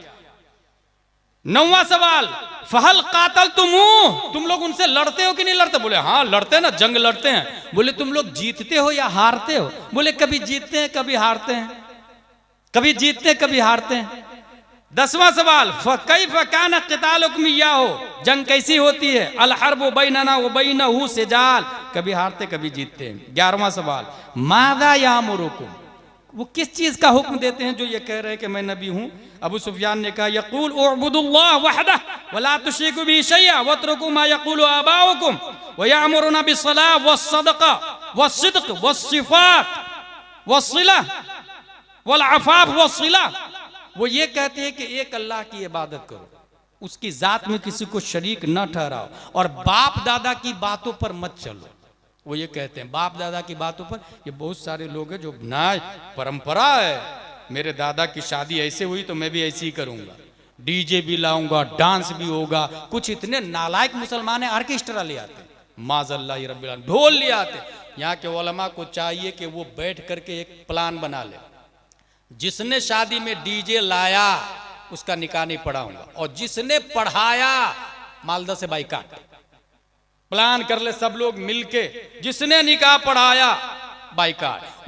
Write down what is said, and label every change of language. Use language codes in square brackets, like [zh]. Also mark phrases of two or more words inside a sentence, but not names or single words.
[hi] 9वां सवाल, [ar] فهل قاتل [hi] तुम लोग उनसे लड़ते हो कि नहीं लड़ते? बोले हाँ लड़ते ना, जंग लड़ते हैं। बोले तुम लोग जीतते हो या हारते हो? बोले कभी जीतते हैं कभी हारते हैं, कभी जीतते हैं कभी हारते हैं। 10वां सवाल, [ar] كيف كان قتالكم إياه, [hi] जंग कैसी होती है? [ar] الحرب بيننا وبينه سجال, [hi] कभी हारते कभी जीतते हैं। 11वां सवाल, [ar] ماذا يأمركم, [hi] वो किस चीज का हुक्म देते हैं जो ये कह रहे हैं कि मैं नबी हूं? अबू सुफियान ने कहा [ar] يقول اعبدوا الله وحده ولا تشركوا به شيئا واتركوا ما يقول آباؤكم ويأمرنا بالصلاة والصدقة والصدق والصفات والصلة والعفاف والصلة. [hi] वो ये कहते हैं कि एक अल्लाह की इबादत करो, उसकी जात में किसी को शरीक न ठहराओ और बाप दादा की बातों पर मत चलो। वो ये कहते हैं बाप दादा की बातों पर। ये बहुत सारे लोग हैं जो ना, परंपरा है, मेरे दादा की शादी ऐसे हुई तो मैं भी ऐसे ही करूंगा, डीजे भी लाऊंगा, डांस भी होगा। कुछ इतने नालायक मुसलमान हैं, ऑर्केस्ट्रा ले आते, [ar] معاذ الله رب العالمين, [hi] ढोल ले आते। यहाँ के उलमा को चाहिए कि वो बैठ करके एक प्लान बना ले, जिसने शादी में डीजे लाया उसका निकाह नहीं पढ़ाऊंगा, और जिसने पढ़ाया मालदा से बाइकाट। प्लान कर ले सब लोग मिलके, जिसने निकाह पढ़ाया बाइकाट।